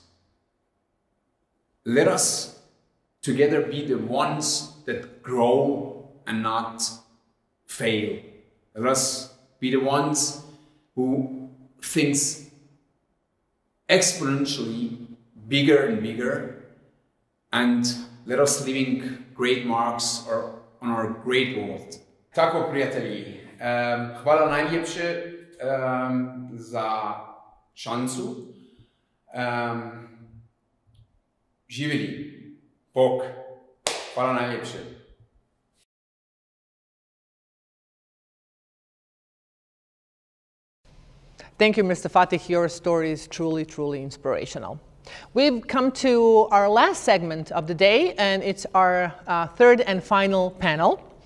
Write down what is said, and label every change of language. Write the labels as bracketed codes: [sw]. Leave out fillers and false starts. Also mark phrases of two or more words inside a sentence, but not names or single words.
[en] Let us together be the ones that grow and not fail. Let us be the ones who thinks exponentially bigger and bigger, and let us leaving great marks on our great world. [bs] Tako, prijatelji, hvala najljepše za šansu. Živjeli, Bog, hvala najljepše. [en] Thank you, Mr. Fatih. Your story is truly, truly inspirational. We've come to our last segment of the day, and it's our third and final panel.